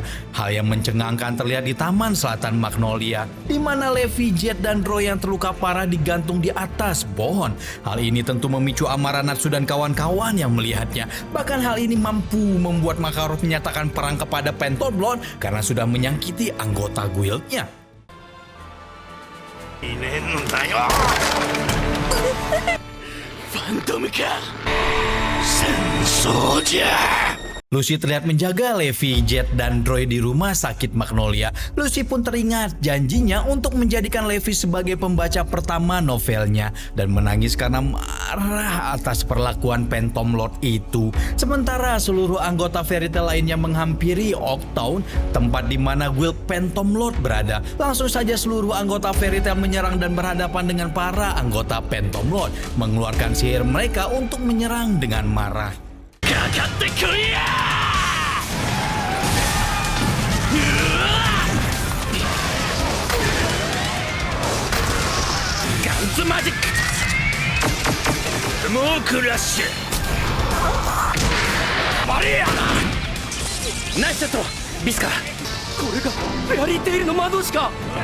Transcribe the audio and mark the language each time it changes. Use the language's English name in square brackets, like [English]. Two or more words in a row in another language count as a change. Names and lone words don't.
[Indonesian] Hal yang mencengangkan terlihat di Taman Selatan Magnolia, di mana Levi, Jet, dan Roy yang terluka parah digantung di atas pohon. Hal ini tentu memicu amarah Natsu dan kawan-kawan yang melihatnya. Bahkan hal ini mampu membuat Makarov menyatakan perang kepada Phantom Lord karena sudah menyakiti anggota guildnya. [Japanese] いねえんだよ。ファントムか。戦争じゃ。 [Indonesian] Lucy terlihat menjaga Levi, Jet, dan Roy di rumah sakit Magnolia. Lucy pun teringat janjinya untuk menjadikan Levi sebagai pembaca pertama novelnya dan menangis karena marah atas perlakuan Phantom Lord itu. Sementara seluruh anggota Fairy Tail lainnya menghampiri Oaktown, tempat di mana guild Phantom Lord berada. Langsung saja seluruh anggota Fairy Tail menyerang dan berhadapan dengan para anggota Phantom Lord, mengeluarkan sihir mereka untuk menyerang dengan marah. [Japanese] かかってこいや。ガンズマジックスモークラッシュマリアナイスセットビスカ。これがフェアリーテイルの魔導士か。